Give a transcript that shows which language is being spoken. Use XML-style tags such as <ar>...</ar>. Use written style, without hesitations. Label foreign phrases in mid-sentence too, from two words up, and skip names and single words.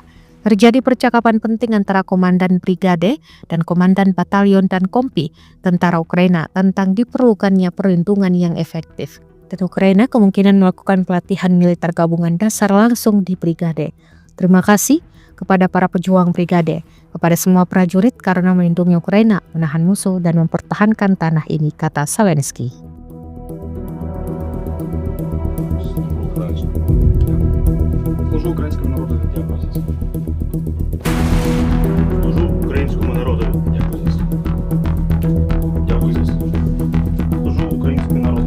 <id>Terjadi percakapan penting antara Komandan Brigade dan Komandan Batalion dan Kompi tentara Ukraina tentang diperlukannya perlindungan yang efektif. Dan Ukraina kemungkinan melakukan pelatihan militer gabungan dasar langsung di brigade. Terima kasih kepada para pejuang brigade, kepada semua prajurit karena melindungi Ukraina, menahan musuh dan mempertahankan tanah ini, kata Zelensky.</id> <uk>Служу українському народу. Дякую за це. Служу українському народу. Дякую за це. Дякую за це. Служу українському народу.</uk>